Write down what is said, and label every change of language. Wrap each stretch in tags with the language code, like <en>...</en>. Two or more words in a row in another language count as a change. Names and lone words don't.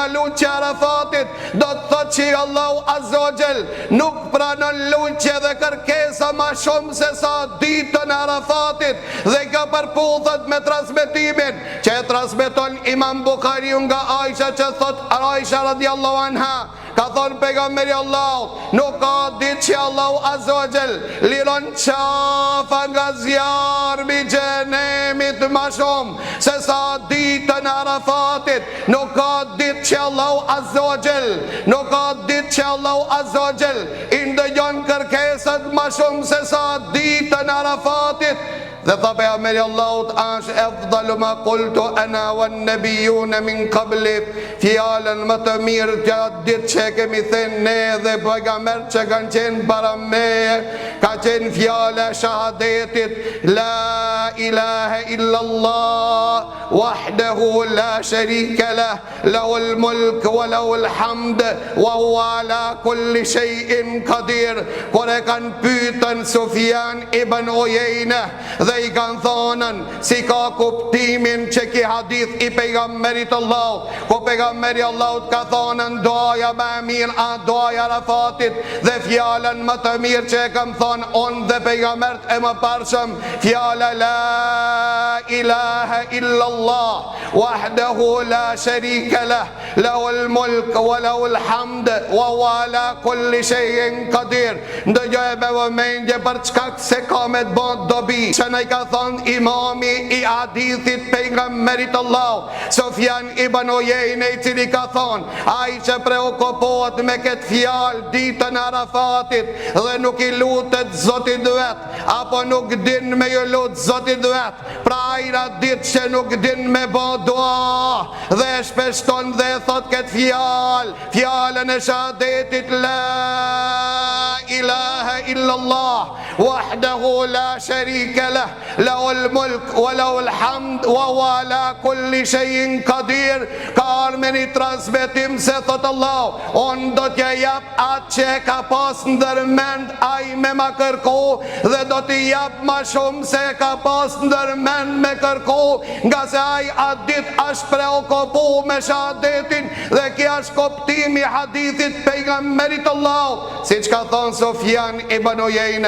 <sq>luqja Arafatit, do të thotë që Allahu</sq> <ar>عز وجل</ar> <sq>nuk pranon luqje dhe kërkesa ma shumë se sa ditën e Arafatit, dhe ka përputhet me transmetimin që e transmeton Imam Bukhariu nga Aisha, që thot Aisha</sq> <ar>رضي الله عنها,</ar> <sq>ka thonë pejgamberi Allahut nuk ka ditë që Allahu</sq> <ar>عز وجل</ar> <sq>liron qafa nga zjarmi xhenemit ma shumë se sa ditën e Arafatit. Nuk ka ditë që Allahu</sq> <ar>عز وجل,</ar> <sq>nuk ka ditë që Allahu</sq> <ar>عز وجل</ar> <sq>i ndëgjon kërkesat ma shumë se sa ditën e Arafatit. Dhe tha pejgamberi Allahut është</sq> <ar>أفضل ما قلت أنا والنبيون من قبلي,</ar> <sq>fjalën më të mirë gjatë ditë që kemi thënë ne dhe pejgamberët që kanë qenë para meje, ka qenë fjala e shahadetit</sq> <ar>لا إله إلا الله وحده لا شريك له، له الملك وله الحمد وهو على كل شيء قدير.</ar> <sq>Kur e kanë pyetën Sufjan ibn Uyayna dhe i kanë thonën si ka kuptimin që ki hadith i pejgamberit Allahut, ku pejgamberi Allahut ka thonën doaja më e mirë a doaja Arafatit, dhe fjalën më të mirë që e kam thonë unë dhe pejgambert e më parshëm, fjala</sq> <ar>لا إله إلا الله وحده لا شريك له، له الملك وله الحمد وهو على كل شيء قدير.</ar> <sq>Ndëgjoj me vëmendje për çka se ka me të bën dobi, që ne ka thonë imami i hadithit pejgamberit Allahut Sufjan ibn Uyayna, i cili ka thonë ai që preokupohet me këtë fjalë ditën e Arafatit dhe nuk i lutet Zotit vet, apo nuk din me ju lut Zotit vet, pra ajra ditë që nuk din me bë dua dhe shpeshton dhe thot këtë fjalë, fjalën e shahadetit</sq> <ar>لا إله إلا الله وحده لا شريك له، له الملك وله الحمد وهو على كل شيء قدير.</ar> <sq>Ka dëgjuar me një transmetim se thot Allah, unë do t'ja jap atë që e ka pas ndërmend ai me ma kërko, dhe do t'i jap ma shumë se e ka pas ndërmend me kërko, nga se ai atë dit është preokupu me shahadetin, dhe kja është koptimi hadithit pejgamberit Allah, si që ka thonë Sufjan ibn Uyejne.</sq>